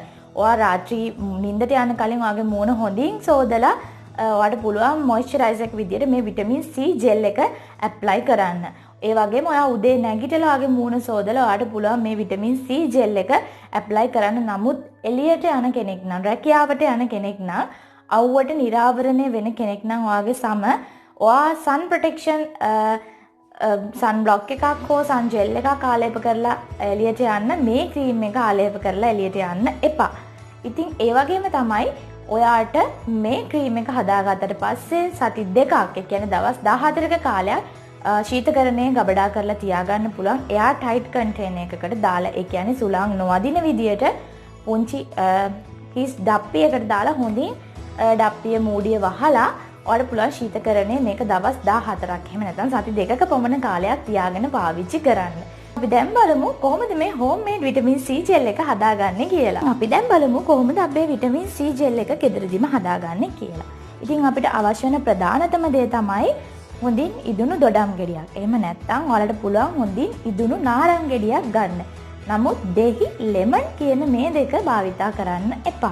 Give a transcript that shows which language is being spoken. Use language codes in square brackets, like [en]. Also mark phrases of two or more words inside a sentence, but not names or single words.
[si] ඔයා රාත්‍රී නිින්දට යන කලින් ඔයාගේ මූණ හොඳින් සෝදලා ඔයාට පුළුවන් මොයිස්චරයිසර් එක විදිහට මේ [en] vitamin C gel [si] එක ඇප්ලයි කරන්න. ඒ වගේම ඔයා උදේ නැගිටලා ඔයාගේ මූණ සෝදලා ඔයාට පුළුවන් මේ [en] vitamin C gel [si] එක ඇප්ලයි කරන්න. නමුත් එළියට යන කෙනෙක් නම් රැකියාවට යන කෙනෙක් නම් අවුවට නිරාවරණය වෙන කෙනෙක් නම් ඔයාගේ සම ඔයා [en] sun protection sun block [si] එකක් හෝ [en] sun gel [si] එකක් ආලේප කරලා එළියට යන්න මේ ක්‍රීම් එක ආලේප කරලා එළියට යන්න එපා. ඉතින් ඒ වගේම තමයි ඔයාට මේ ක්‍රීම් එක හදාගත්තට පස්සේ සති දෙකක් ඒ කියන්නේ දවස් 14ක කාලයක් ශීතකරණයේ ගබඩා කරලා තියාගන්න පුළුවන්. එයා [en] tight container [si] එකකට දාලා ඒ කියන්නේ සුළං නොවදින විදියට පුංචි කිස් ඩප්පියකට දාලා හොඳින් ඩප්පිය මූඩිය වහලා ඔයාලට පුළුවන් ශීතකරණයේ මේක දවස් 14ක් එහෙම නැත්නම් සති දෙකක පමණ කාලයක් තියාගෙන පාවිච්චි කරන්න. අපි දැන් බලමු කොහොමද මේ [en] homemade vitamin C gel [si] එක හදාගන්නේ කියලා. අපි දැන් බලමු කොහොමද අපේ [en] vitamin C gel [si] එක ගෙදරදීම හදාගන්නේ කියලා. ඉතින් අපිට අවශ්‍ය වෙන ප්‍රධානතම දේ තමයි හොඳින් ඉදුණු දොඩම් ගෙඩියක්. එහෙම නැත්නම් ඔයාලට පුළුවන් හොඳින් ඉදුණු නාරං ගෙඩියක් ගන්න. නමුත් දෙහි ලෙමන් කියන මේ දෙක භාවිතා කරන්න එපා.